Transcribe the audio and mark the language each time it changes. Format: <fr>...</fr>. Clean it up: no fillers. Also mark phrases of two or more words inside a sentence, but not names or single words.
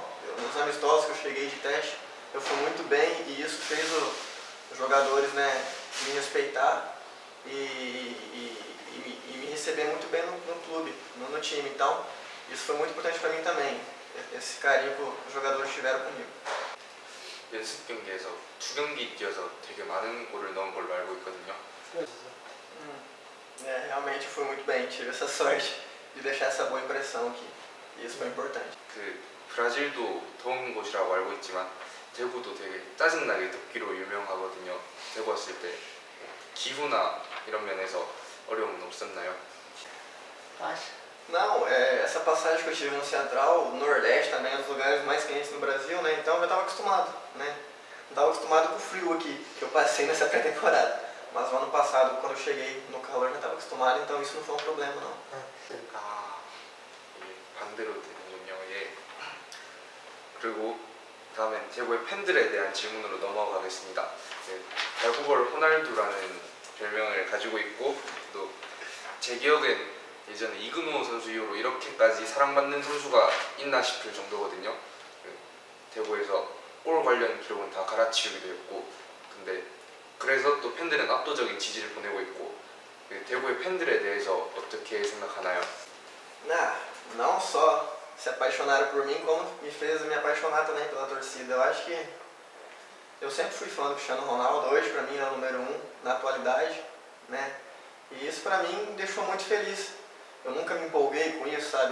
<pt>Nos amistosos que eu cheguei de teste, eu fui muito bem e isso fez os jogadores, né, me respeitar e me receber muito bem no clube, no time. Então, isso foi muito importante para mim também, esse carinho que os jogadores tiveram comigo.</pt> <ko>연습 경기에서 2경기 뛰어서 되게 많은 골을 넣은 걸로 알고 있거든요.</ko> <pt>Realmente fui muito bem, tive essa sorte de deixar essa boa impressão aqui. E isso foi importante.</pt> <ko>브라질도 더운 곳이라고 알고 있지만 대구도 되게 짜증나게 덥기로 유명하거든요. 대구 왔을 때 기후나 이런 면에서 어려움은 없었나요?</ko> <pt>Não, essa passagem que eu tive no Central, o Nordeste também é um dos lugares mais quentes no Brasil, né? Então eu estava acostumado, né? Não estava acostumado com o frio aqui, que eu passei nessa pré-temporada. Mas o ano passado, quando eu cheguei no calor, já estava acostumado, então isso não foi um problema, não.</pt> <ko>이게 반대로 되는군요. 예. 그리고 다음엔 대구의 팬들에 대한 질문으로 넘어가겠습니다. 발구벌 호날두라는 별명을 가지고 있고 또 제 기억엔 예전에 이근호 선수 이후로 이렇게까지 사랑받는 선수가 있나 싶을 정도거든요. 대구에서 골 관련 기록은 다 갈아치우기도 했고 근데 그래서 또 팬들은 압도적인 지지를 보내고 있고 대구의 팬들에 대해서 어떻게 생각하나요?</ko> <pt>Não só se apaixonaram por mim, como me fez me apaixonar também pela torcida. Eu acho que eu sempre fui fã do Cristiano Ronaldo, hoje para mim é o número 1 na atualidade, né? E isso para mim me deixou muito feliz. Eu nunca me empolguei com isso, sabe?</pt>